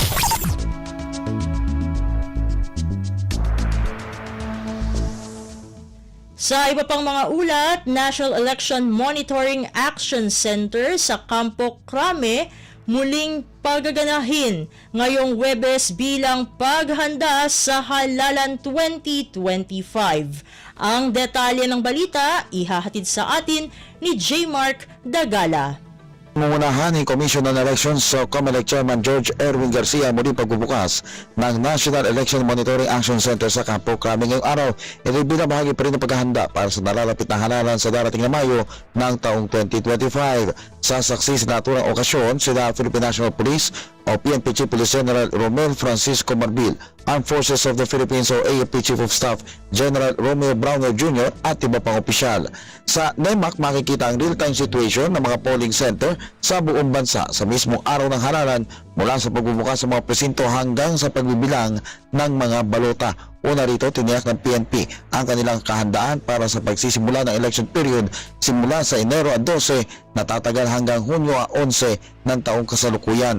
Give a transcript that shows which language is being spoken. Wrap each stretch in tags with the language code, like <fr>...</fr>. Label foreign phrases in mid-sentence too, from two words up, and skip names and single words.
<tl>Sa iba pang mga ulat, National Election Monitoring Action Center sa Campo Crame muling pagaganahin ngayong Huwebes bilang paghanda sa Halalan 2025. Ang detalye ng balita ihahatid sa atin ni J. Mark Dagala. Ngungunahan ni Commission on Elections sa COMELEC Chairman George Erwin Garcia muli pagbubukas ng National Election Monitoring Action Center sa Campo Crame ngayong araw. Ito bilang bahagi pa rin ng paghahanda para sa nalalapit na halalan sa darating na Mayo ng taong 2025. Sasaksi sa naturang okasyon sila Philippine National Police o PNP Chief Police General Romel Francisco Marbil, Armed Forces of the Philippines o AFP Chief of Staff General Romeo Browner Jr. at iba pang opisyal. Sa NEMAC makikita ang</tl> <en>real-time situation</en> <tl>ng mga</tl> <en>polling center</en> <tl>sa buong bansa sa mismong araw ng halalan mula sa pagbubukas ng mga presinto hanggang sa pagbibilang ng mga balota. Una rito, tiniyak ng PNP ang kanilang kahandaan para sa pagsisimula ng</tl> <en>election period</en> <tl>simula sa Enero 12 na tatagal hanggang Hunyo 11 ng taong kasalukuyan.</tl>